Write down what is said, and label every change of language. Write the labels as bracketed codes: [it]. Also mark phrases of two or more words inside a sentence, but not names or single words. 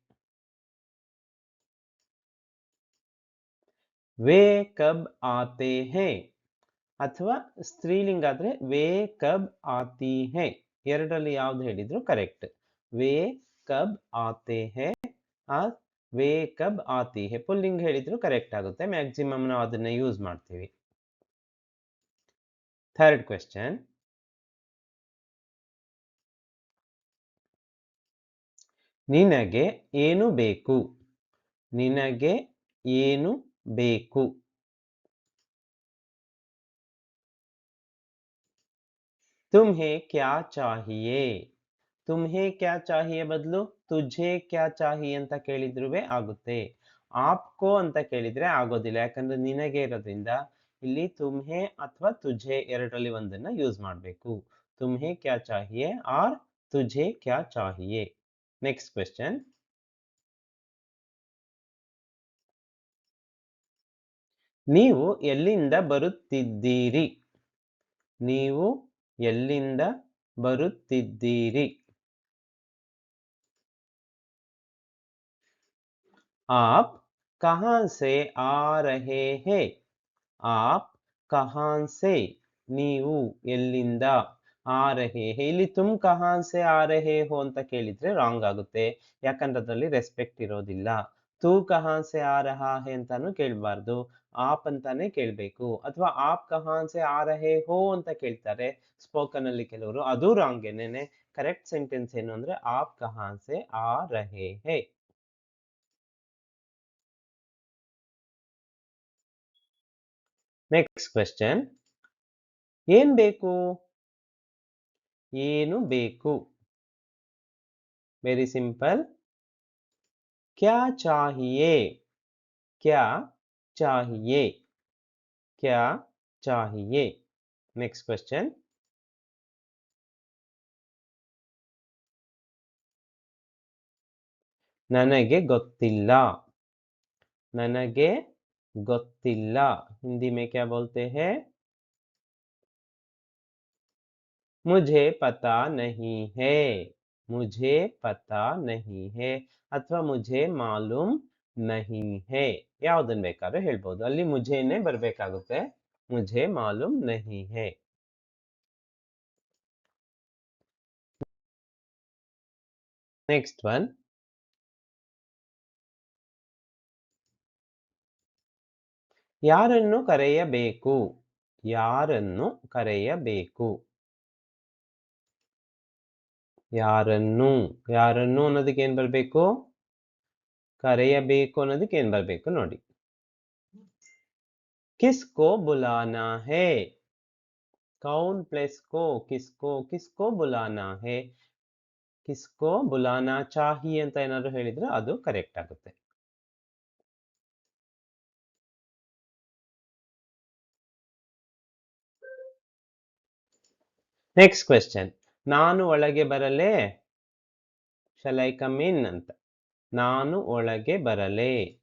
[hi] वे कब आते हैं [kn] ಅಥವಾ ಸ್ತ್ರೀಲಿಂಗ ಆದ್ರೆ [hi] वे कब आती हैं [kn] ಎರಡರಲ್ಲಿ ಯಾವ್ದು ಹೇಳಿದ್ರು ಕರೆಕ್ಟ್ [hi] वे कब आते हैं [kn] ಆ [hi] वे कब आती हैं [kn] ಪುಲ್ಲಿಂಗ್ ಹೇಳಿದ್ರು ಕರೆಕ್ಟ್ ಆಗುತ್ತೆ ಮ್ಯಾಕ್ಸಿಮಮ್ ನಾವು ಅದನ್ನ ಯೂಸ್ ಮಾಡ್ತೀವಿ [en] third question [kn] ನಿನಗೆ ಏನು ಬೇಕು ನಿನಗೆ ಏನು ಬೇಕು [hi] तुम्हें क्या चाहिए तुम्हें क्या चाहिए [kn] ಬದಲು [hi] तुझे क्या चाहिए [kn] ಅಂತ ಕೇಳಿದ್ರುವೆ ಆಗುತ್ತೆ ಆಪ್ಕೋ ಅಂತ ಕೇಳಿದ್ರೆ ಆಗೋದಿಲ್ಲ ಯಾಕಂದ್ರೆ ನಿನಗೆ ಇರೋದ್ರಿಂದ ಇಲ್ಲಿ ತುಮ್ಹೆ ಅಥವಾ ತುझे ಎರಡರಲ್ಲಿ ಒಂದನ್ನ ಯೂಸ್ ಮಾಡಬೇಕು [hi] तुम्हें क्या चाहिए और तुझे क्या चाहिए [en] next question [kn] ನೀವು ಎಲ್ಲಿಂದ ಬರುತ್ತಿದ್ದೀರಿ ನೀವು ಎಲ್ಲಿಂದ ಬರುತ್ತಿದ್ದೀರಿ [hi] आप कहाँ से आ रहे हैं आप कहाँ से [kn] ನೀವು ಎಲ್ಲಿಂದ [hi] आ रहे हैं ಇಲ್ಲಿ तुम कहाँ से आ रहे हो [kn] ಅಂತ ಕೇಳಿದ್ರೆ ರಾಂಗ್ ಆಗುತ್ತೆ ಯಾಕಂದ್ರೆ ಅದರಲ್ಲಿ ರೆಸ್ಪೆಕ್ಟ್ ಇರೋದಿಲ್ಲ [hi] तू कहाँ से आ रहा है [kn] ಅಂತಾನು ಕೇಳಬಾರ್ದು ಆಪ್ ಅಂತಾನೆ ಕೇಳಬೇಕು ಅಥವಾ [hi] आप कहाँ से आ रहे हो [kn] ಅಂತ ಕೇಳ್ತಾರೆ ಸ್ಪೋಕನ್ ಅಲ್ಲಿ ಕೆಲವರು ಅದು ರಾಂಗ್ ಏನೇನೆ [en] correct sentence [kn] ಏನು ಅಂದ್ರೆ [hi] आप कहाँ से आ रहे हैं [en] next question [kn] ಏನ್ ಬೇಕು ಏನು ಬೇಕು [en] very simple [hi] क्या चाहिए क्या चाहिए क्या चाहिए [en] next question [kn] ನನಗೆ ಗೊತ್ತಿಲ್ಲ ನನಗೆ ಗೊತ್ತಿಲ್ಲ [hi] हिंदी में क्या बोलते हैं मुझे पता नहीं है मुझे पता नहीं है ಅಥವಾ मुझे मालूम नहीं है [kn] ಯಾವುದನ್ನ ಬೇಕಾದ್ರೂ ಹೇಳ್ಬೋದು ಅಲ್ಲಿ ಮುझेನೇ ಬರಬೇಕಾಗುತ್ತೆ [hi] मुझे मालूम नहीं है [en] next one [kn] ಯಾರನ್ನು ಕರೆಯಬೇಕು ಯಾರನ್ನು ಕರೆಯಬೇಕು ಯಾರನ್ನು ಯಾರನ್ನು ಅನ್ನೋದಕ್ಕೆ ಏನ್ ಬರ್ಬೇಕು ಕರೆಯಬೇಕು ಅನ್ನೋದಕ್ಕೆ ಏನ್ ಬರ್ಬೇಕು ನೋಡಿ [hi] किसको बुलाना है कौन प्लस को किसको किसको बुलाना है किसको बुलाना चाहिए [kn] ಅಂತ ಏನಾದ್ರು ಹೇಳಿದ್ರೆ ಅದು ಕರೆಕ್ಟ್ ಆಗುತ್ತೆ. [en] next question, [kn] ನಾನು ಒಳಗೆ ಬರಲೇ? [en] shall I come in [kn] ಅಂತ. ನಾನು ಒಳಗೆ ಬರಲೇ?